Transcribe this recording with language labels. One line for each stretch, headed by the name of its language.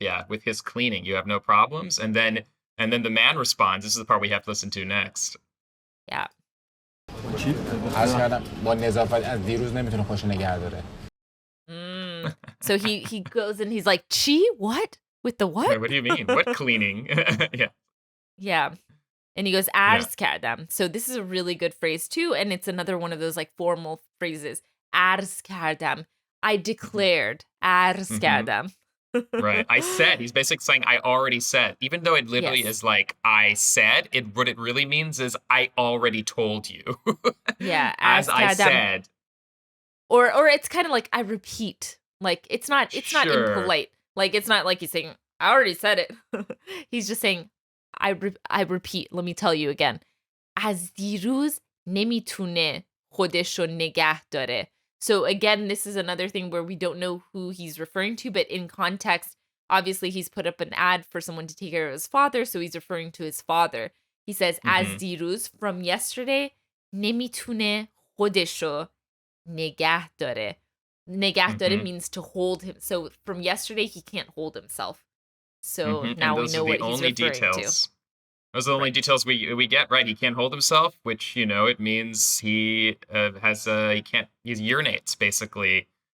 English: with his cleaning, you have no problems. And then the man responds. This is the part we have to listen to next. Yeah.
Persian: عرض کردم با نظافت از دیروز نمیتونه خوش نگه داره.
English: So he goes and he's like, "Chi, what? With the what? Wait, what do you mean? What cleaning?" Yeah. Yeah. And he goes, "Arz kardam." So this is a really good phrase too, and it's another one of those like formal phrases. Arz kardam. I declared. Arz kardam. Right. I said. He's basically saying, I already said. Even though it literally is like, I said, what it really means is, I already told you. Yeah. As I said. Or it's kind of like, I repeat. Like, it's not impolite. Like, it's not like he's saying, I already said it. He's just saying, I repeat. Let me tell you again.
Persian: از دیروز نمیتونه خودشو نگه داره.
English: So again, this is another thing where we don't know who he's referring to, but in context, obviously he's put up an ad for someone to take care of his father, so he's referring to his father. He says,
Persian: از دیروز,
English: from yesterday,
Persian: نمیتونه خودشو نگه داره.
English: نگه داره means to hold him. So from yesterday, he can't hold himself. So now we know what he's referring to. Those are the only details we get, right? He can't hold himself, which, it means he he urinates, basically.